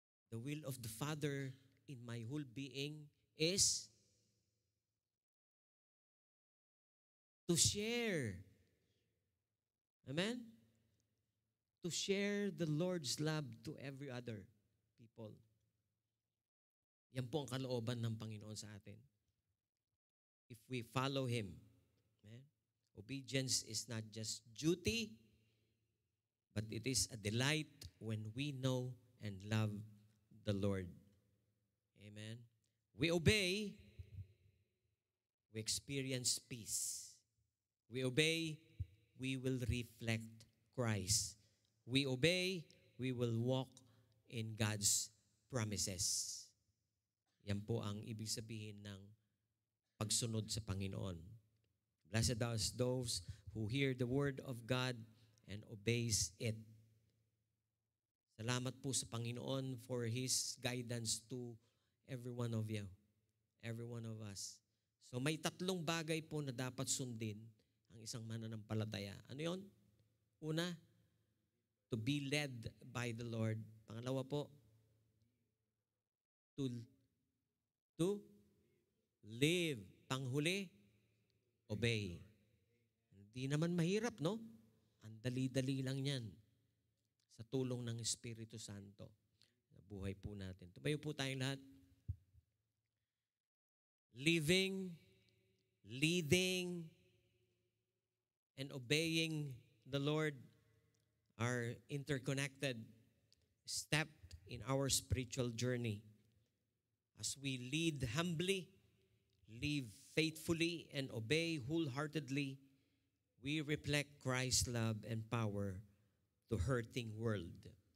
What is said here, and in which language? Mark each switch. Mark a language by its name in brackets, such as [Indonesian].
[English] The will of the Father in my whole being is to share. Amen? To share the Lord's love to every other people. [Filipino] Yan po ang kalooban ng Panginoon sa atin. [English] If we follow Him. Amen? Obedience is not just duty, but it is a delight when we know and love the Lord. Amen? We obey, we experience peace. We obey, we will reflect Christ. We obey, we will walk in God's promises. [Filipino] Yan po ang ibig sabihin ng pagsunod sa Panginoon. [English] Blessed are those who hear the word of God and obeys it. [Filipino] Salamat po sa Panginoon [English] for His guidance to every one of you, every one of us. [Filipino] So may tatlong bagay po na dapat sundin ang isang mananampalataya. Ano yon? Una, [English] to be led by the Lord. [Filipino] Pangalawa po, [English] to live. [Filipino] Panghuli, obey. Hindi naman mahirap, no? Ang dali-dali lang yan sa tulong ng Espiritu Santo sa buhay po natin. Tumayo po tayong lahat. [English] Living, leading, and obeying the Lord are interconnected, stepped in our spiritual journey. As we lead humbly, live faithfully, and obey wholeheartedly, we reflect Christ's love and power to hurting world.